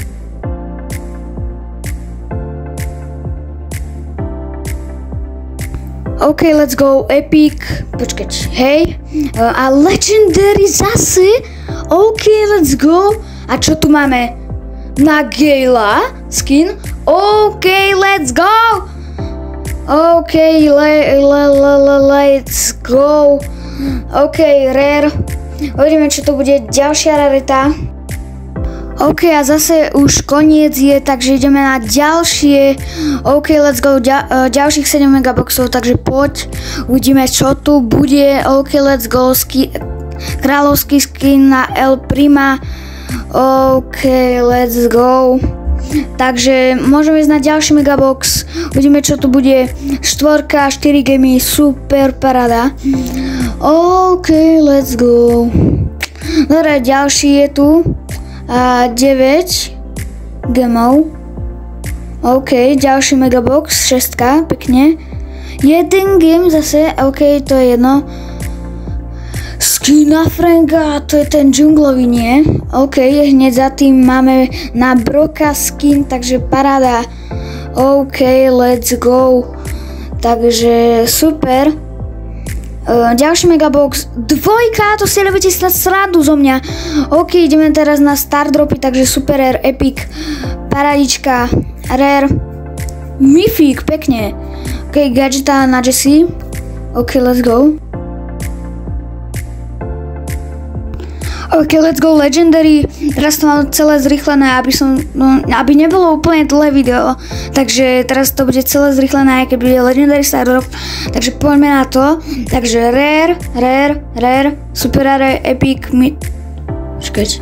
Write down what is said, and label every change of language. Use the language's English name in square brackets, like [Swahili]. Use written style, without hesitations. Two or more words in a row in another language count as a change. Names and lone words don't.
[English] OK, let's go, epic, [Slovak] počkať, hej, a legendary zase, [English] OK, let's go, [Slovak] a čo tu máme, na Gala skin, [English] OK, let's go, OK, let's go, [Slovak] OK, rare, uvidíme, čo to bude, ďalšia rarita. OK, a zase už koniec je, takže ideme na ďalšie. [English] OK, let's go, [Slovak] ďalších 7 megaboxov, takže poď, uvidíme čo tu bude. [English] OK, let's go, [Slovak] kráľovský skin na El Prima. [English] OK, let's go. [Slovak] Takže môžeme ísť na ďalší megabox, uvidíme čo tu bude. 4, 4 gemy, super paráda. [English] OK, let's go. [Slovak] Dobre, ďalší je tu. A 9 gemov. OK, ďalší megabox, 6, pekne. 1 game zase, OK, to je jedno. Skin na Franka, to je ten džunglový, nie? OK, hneď za tým máme na Broka skin, takže paráda. [English] OK, let's go. [Slovak] Takže super. Ďalší megabox, 2, to si robíte snad srandu zo mňa. OK, ideme teraz na star dropy, takže [English] super rare, [Slovak] epic, paradička, rare, mythic, pekne. OK, gadgeta na Jessie. [English] OK, let's go. OK, let's go, legendary. [Slovak] Teraz to mám celé zrýchlené, aby nebolo úplne dlhé video. Takže teraz to bude celé zrýchlené, keď bude legendary star drop. Takže poďme na to. Takže rare, [English] super rare, [Slovak] epic, počkať.